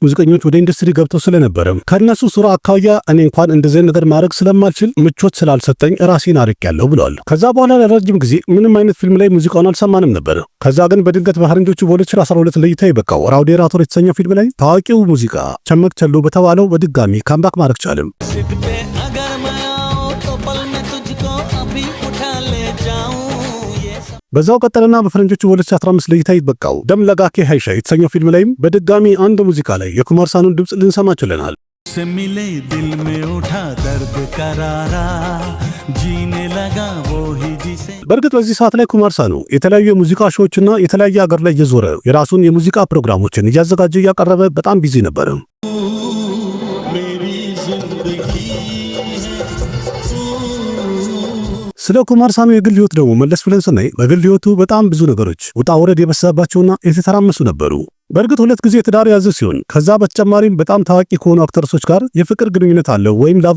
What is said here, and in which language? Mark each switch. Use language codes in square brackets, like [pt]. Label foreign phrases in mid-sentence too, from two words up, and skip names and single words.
[am] ሙዚቀኞች ወደ ኢንዱስትሪ ገብተው ስለነበረ ከነሱ ሱራ አካያ እኔ እንኳን እንደዚህ ነገር ማድረግ ስለማልችል ምቾት ስላልሰጠኝ ራሴን አርቄያለሁ ብለዋል። ከዛ በኋላ ለረጅም ጊዜ ምንም አይነት ፊልም ላይ ሙዚቃውን አልሰማንም ነበር። ከዛ ግን በድንገት በፈረንጆቹ በ2012 ለእይታ የበቃው ራውዴ ራቶር የተሰኘው ፊልም ላይ ታዋቂው ሙዚቃ ቸመክ ቸሎ በተባለው በድጋሚ ካምባክ ማድረግ ቻለም። በዛው ቀጠለና በፈረንጆቹ 2015 ለእይታ ይበቃው ደም ለጋኬ ሃይሻ የተሰኘው ፊልም ላይም በድጋሚ አንድ ሙዚቃ ላይ የኩማር ሳኑን ድምጽ ልንሰማ ችለናል። [hi] से मिले दिल में उठा दर्द करारा जीने लगा वो ही जिसे [am] በእርግጥ በዚህ ሰዓት ላይ ኩማር ሳኑ የተለያዩ የሙዚቃ ሾዎችና የተለያየ ሀገር ላይ እየዞረ የራሱን የሙዚቃ ፕሮግራሞችን እያዘጋጀ እያቀረበ በጣም ቢዚ ነበር። ስለ ኩማር ሳኑ የግል ህይወት ደግሞ መለስ ብለን ስናይ በግል ህይወቱ በጣም ብዙ ነገሮች ውጣ ውረድ የበዛባቸውና የተተራመሱ ነበሩ። በእርግጥ 2 ጊዜ ትዳር ያዘ ሲሆን ከዛ በተጨማሪም በጣም ታዋቂ ከሆኑ አክተርሶች ጋር የፍቅር ግንኙነት አለው ወይም ላቭ